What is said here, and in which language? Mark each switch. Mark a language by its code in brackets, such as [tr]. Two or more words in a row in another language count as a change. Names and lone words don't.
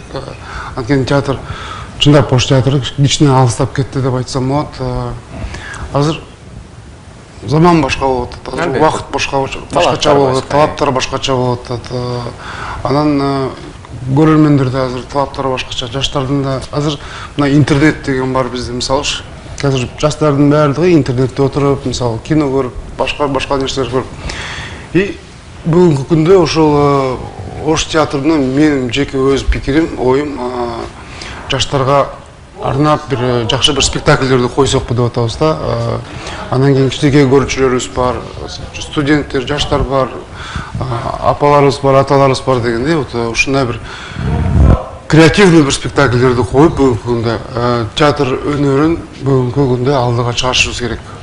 [ky] Анткени театр, чындап Ош театры кичине алыстап кетти деп айтсам болот. Азыр заман башка болуп атат, убакыт башкача болуп атат, талаптар башкача болуп атат. Анан көрөрмөндөрдө азыр талаптары башкача, жаштардын да азыр мына интернет деген бар бизде, мисалы. [kk] Қазір жастардың барлығы интернетте отырып, мысалы, кино көріп, башқа нерселер көріп. [ky] И бүгінгі күнде ошол Ош театрына менің жеке өз пикирим, ойым, жаштарға арнап бир жакшы бир спектакльдерди койсокпу деп атабыз да. Андан кийин кичинекей көрүүчүлөрүбүз бар, студенттер, жаштар бар, апаларыбыз бар, аталарыбыз бар дегендей, ушундай бир креативный bir спектакльдерди коюп, бүгүнкү күндө театр өнөрүн бүгүнкү күндө алдыга чыгарышыбыз керек.